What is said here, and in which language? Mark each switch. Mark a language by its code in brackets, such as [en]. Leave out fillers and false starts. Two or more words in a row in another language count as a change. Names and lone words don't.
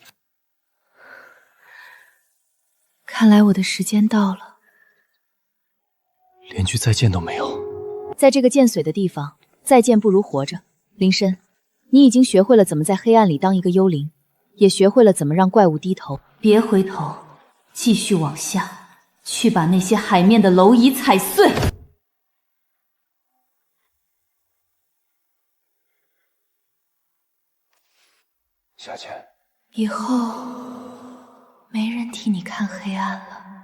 [zh] 看來我的時間到了。連句再見都沒有。在這個見水的地方，再見不如活着。林深，你已經學會了怎麼在黑暗裡當一個幽靈，也學會了怎麼讓怪物低頭。別回頭，繼續往下，去把那些海面的螻蟻踩碎。夏倩，以後沒人替你看黑暗了。